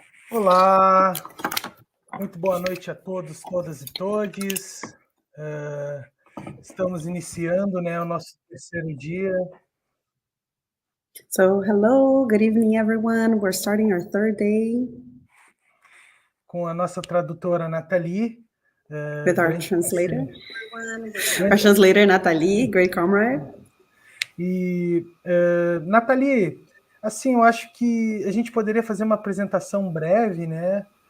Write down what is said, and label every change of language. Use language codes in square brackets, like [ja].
[pt] Olá, muito boa noite a todos, todas e todes. Estamos iniciando, o nosso terceiro dia. [en] So, hello, good evening, everyone. We're starting our third day. [pt] Com a nossa tradutora Nathalie. [en] With our translator. Our translator, Nathalie, great comrade. [pt] E, Nathalie, assim, eu acho que a gente poderia fazer uma apresentação breve, né?